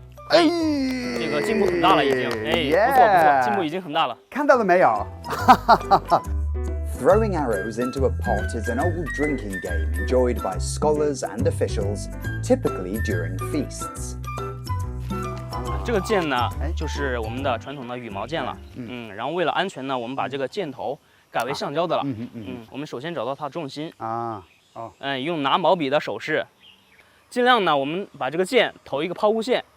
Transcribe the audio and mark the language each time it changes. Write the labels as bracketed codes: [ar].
[zh] 这个进步很大了，已经，不错，进步已经很大了。看到了没有？ [en] Throwing arrows into a pot is an old drinking game enjoyed by scholars and officials, typically during feasts. [zh] 这个箭呢，就是我们的传统的羽毛箭了。然后为了安全呢，我们把这个箭头改为橡胶的了。我们首先找到它重心用拿毛笔的手势，尽量呢，我们把这个箭投一个抛物线。